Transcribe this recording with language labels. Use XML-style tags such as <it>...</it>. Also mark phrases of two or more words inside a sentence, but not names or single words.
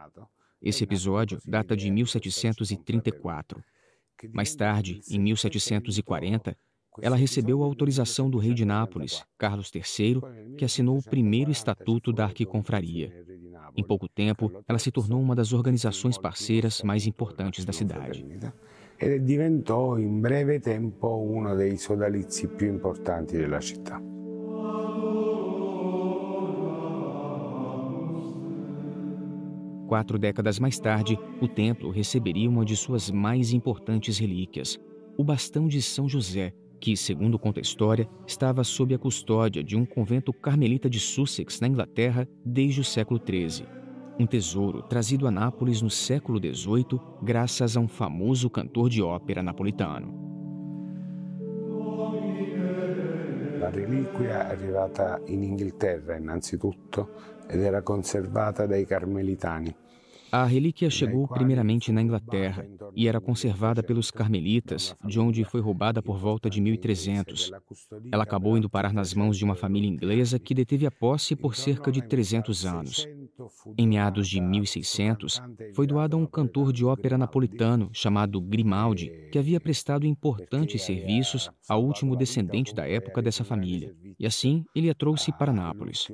<pt>Esse episódio data de 1734. Mais tarde, em 1740, ela recebeu a autorização do rei de Nápoles, Carlos III, que assinou o primeiro estatuto da arquiconfraria. Em pouco tempo, ela se tornou uma das organizações parceiras mais importantes da cidade.</pt> <it>E diventò in breve tempo uno dei sodalizi più importanti della città.</it> <pt>Quatro décadas mais tarde, o templo receberia uma de suas mais importantes relíquias, o bastão de São José, que, segundo conta a história, estava sob a custódia de um convento carmelita de Sussex, na Inglaterra, desde o século XIII. Um tesouro trazido a Nápoles no século XVIII, graças a um famoso cantor de ópera napolitano.</pt> <it>La reliquia è arrivata in Inghilterra innanzitutto ed era conservata dai carmelitani.</it> <pt>A relíquia chegou primeiramente na Inglaterra e era conservada pelos carmelitas, de onde foi roubada por volta de 1300. Ela acabou indo parar nas mãos de uma família inglesa que deteve a posse por cerca de 300 anos. Em meados de 1600, foi doada a um cantor de ópera napolitano chamado Grimaldi, que havia prestado importantes serviços ao último descendente da época dessa família, e assim ele a trouxe para Nápoles.</pt>